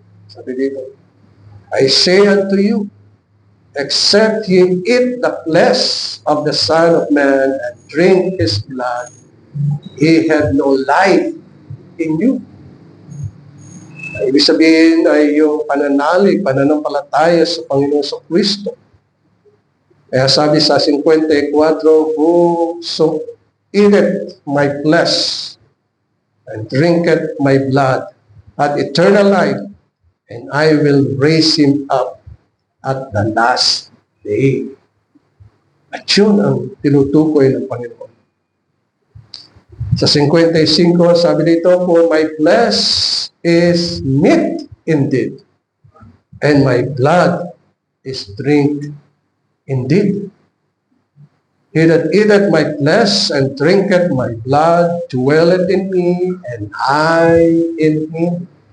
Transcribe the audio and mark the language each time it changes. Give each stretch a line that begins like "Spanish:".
Filipino: Sabi dito,
English: I say unto you, except ye eat the flesh of the Son of Man and drink His blood, ye have no life in you.
Filipino: Ibig sabihin ay yung pananampalataya sa Panginoon sa Kristo. Kaya sabi sa 54,
English: whoso eateth my flesh and drinketh my blood hath eternal life, and I will raise him up at the last day.
Filipino: At yun ang tinutukoy ng Panginoon. Sa 55, sabi dito,
English: for my flesh is meat indeed, and my blood is drink indeed. He that eateth my flesh and drinketh my blood dwelleth in me, and I in him.